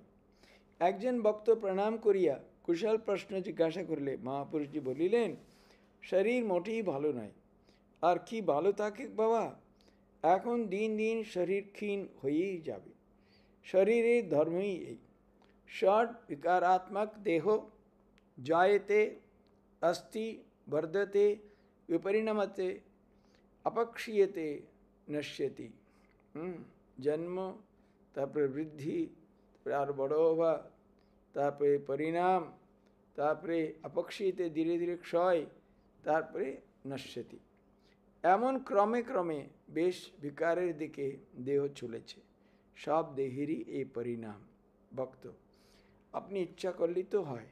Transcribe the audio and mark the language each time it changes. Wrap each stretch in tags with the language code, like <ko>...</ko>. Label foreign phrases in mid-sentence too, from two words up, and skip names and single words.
<bn>একজন ভক্ত প্রণাম করিয়া কুশল প্রশ্ন জিজ্ঞাসা করিলে মহাপুরুষজি বলিলেন, শরীর মোটেই ভালো নয়। আর কি ভালো থাকে বাবা, এখন দিন দিন শরীর ক্ষীণ হয়েই যাবে। শরীরের ধর্মই এই।</bn> <sa>षड विकारात्मक देहो जायते अस्ति वर्धते विपरिणमते अपक्षीयते नश्यति।</sa> <bn>জন্ম, তারপরে বৃদ্ধি, আর বড় হওয়া, তারপরে পরিণাম, তারপরে অপক্ষীয়তে ধীরে ধীরে ক্ষয়, তারপরে নশ্যতি। এমন ক্রমে ক্রমে বেশ বিকারের দিকে দেহ চলেছে। সব দেহেরই এই পরিণাম। ভক্ত, আপনি ইচ্ছা করলেই তো হয়।</bn>